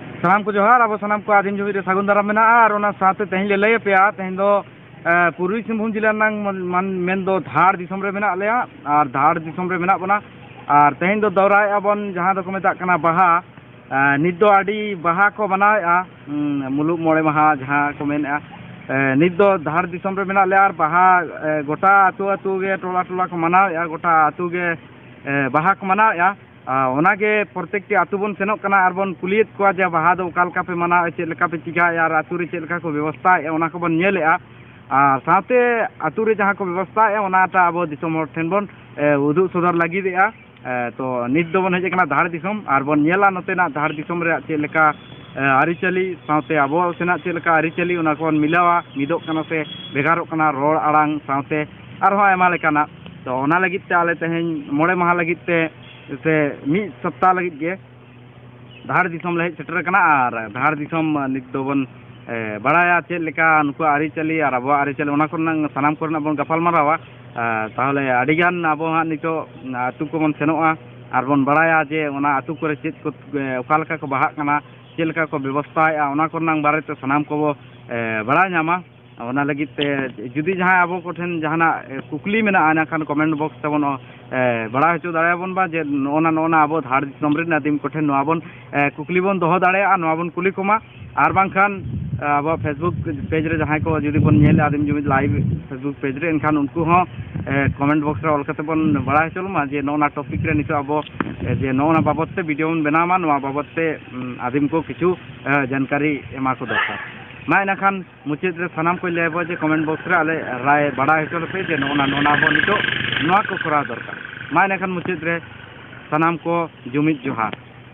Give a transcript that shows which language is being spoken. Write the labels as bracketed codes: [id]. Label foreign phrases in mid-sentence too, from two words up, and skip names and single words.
[sat] सानाम को जोहार अब सानाम को आदिम जुमिद सागुन दाराम मेना और ओना साथे तेहन ले लय पे तेहन दो पूर्वी सिंहभूम जिला नांग मेन दो धार दिसम रे मेना लेया और धार दिसम रे मेना बना और तेहन दो दौराय अबन जहां दो को मेता कना बाहा नित दो आडी बाहा को बनाया मुलुक मोड़े महा जहां को मेना नित दो धार दिसम रे मेना लेया और बाहा गोटा अतु अतु गे टोला टोला को मनाया गोटा अतु गे बाहा को मनाया ओनागे प्रत्येकटी आतु बन सेनोक कना आर बन कुलियत को जे बाहा दो ओका लका पे मना चेद लका पे चिकाया और आतु रे चेद लका को व्यवस्था ओना को बन नेलेआ और साथे आतु रे जहां को व्यवस्था ओनाटा अब दिसम हर ठेन बन उदु सदर लागिदेआ तो नित दो बन हेज कना धार दिसम और बन नेला नतेना धार दिसम रे चेद लका आरिचली साथे आबो सेना चेद लका आरिचली ओना को मिलावा मिदोक कना से बेगारोक कना रोड आड़ांग साथे आर हो एमा लेकाना तो ओना लगित ते आले तेहेन मोड़े माहा लगित ते से मिद सप्ताह लगित गे धार दिसम ले सेटर कना और धार दिसम नित दो बन बड़ाया चेद लेका नुकु आरिचली और आबो आरिचली ओना कोना सानाम कोरना बन गपाल मारावा ताहले आडिगान आबो हा नितो आतु को बन सेनोआ और बन बड़ाया जे ओना आतु करे चेद को ओका लका को बाहा कना चेद लका को व्यवस्था ओना कोरना बारे ते सानाम को बड़ा न्यामा ओना लगित ते जुदी जहां आबो कोठेन जहाना कुकली मेना आना खान [en] comment box [sat] तबन बड़ा हचो दाड़े बन बा जे नोना आबो धार दिसम रे नादिम कोठेन नोआ बन कुकली बन दोहो दाड़े आ नोआ बन कुली कोमा आर बांखान आबो फेसबुक पेज रे जहां को जुदी बन नेल आदिम जुमिद लाइव फेसबुक पेज रे एनखान उनको हो [en] comment box [sat] रे ऑल कते बन बड़ा हचो मा जे नोना टॉपिक रे नितो आबो जे नोना बाबत ते वीडियो बन बनामा नोआ बाबत ते आदिम को किछु जानकारी एमा को दरकार मा इनाखान मुचाद रे सानाम को लेबो जे [en] comment box [sat] रे आले राय बड़ा हचो पे जे नोना बो नितो नोआ को करा दरकार मा इनाखान मुचाद रे सानाम को जुमिद जोहार।